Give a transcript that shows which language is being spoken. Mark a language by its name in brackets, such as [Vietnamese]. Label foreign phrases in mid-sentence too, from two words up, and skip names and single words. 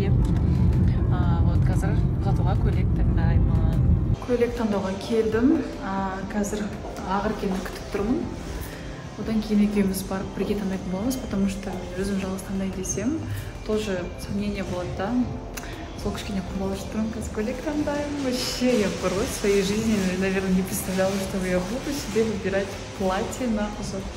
[Kazakh] Қазір ұзатуға көйлек таңдаймын. Көйлек таңдауға келдім. Қазір Ақеркені күтіп тұрмын. Одан кейін екеуміз барып бірге таңдайтын боламыз, [Russian] потому что [Kazakh] өзім жалғыз таңдай десем, [Russian] тоже сомнение [Kazakh] болады да. Сол кішкене қобалжып тұрмын, қазір көйлек таңдаймын. [Russian] Вообще, я порой в своей жизни, наверное, не представляла, что я буду себе выбирать платье на ұзату.